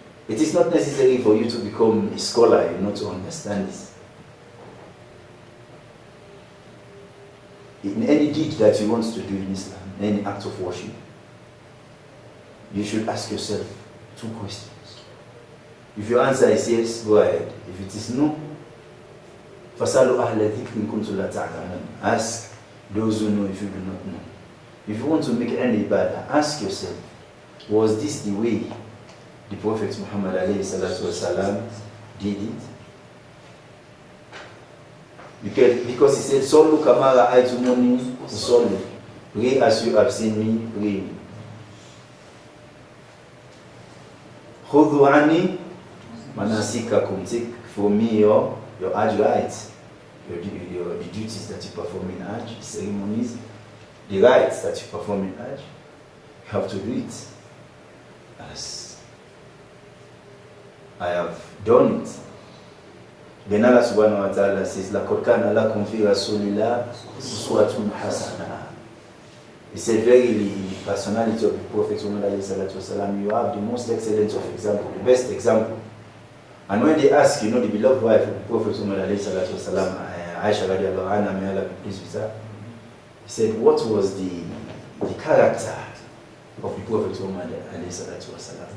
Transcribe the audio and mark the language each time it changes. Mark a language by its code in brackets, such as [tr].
[en] It is not necessary for you to become a scholar, to understand this. In any deed that you want to do in Islam, any act of worship, you should ask yourself 2 questions. If your answer is yes, go ahead. If it is no, [ar] فَسَأَلُوا أَهْلَ ذِكْرٍ كُنْتُمْ لَا تَعْلَمُونَ. [en] Ask those who know if you do not know. If you want to make any ibadah, ask yourself, was this the way the Prophet Muhammad ﷺ did it? Because he said, [ar] Sallu kama ra'aytumuni usalli. [en] Pray as you have seen me praying. [ar] Khudhu anni manasikakum. [en] Take for me your Hajj rites, the duties that you perform in Hajj, ceremonies, the rites that you perform in Hajj. You have to do it as I have done it. Then Allah subhanahu wa ta'ala says, [ar] لَقَدْ كَانَ لَكُمْ فِي رَسُولِ اللَّهِ أُسْوَةٌ حَسَنَةٌ. [en] He said, verily, in the personality of the Prophet Muhammad ﷺ, you have the most excellent of example, the best example. And when they ask, the beloved wife of the Prophet Muhammad ﷺ, Aisha radiallahu anha, may Allah be pleased with her, he said, what was the character of the Prophet Muhammad ﷺ?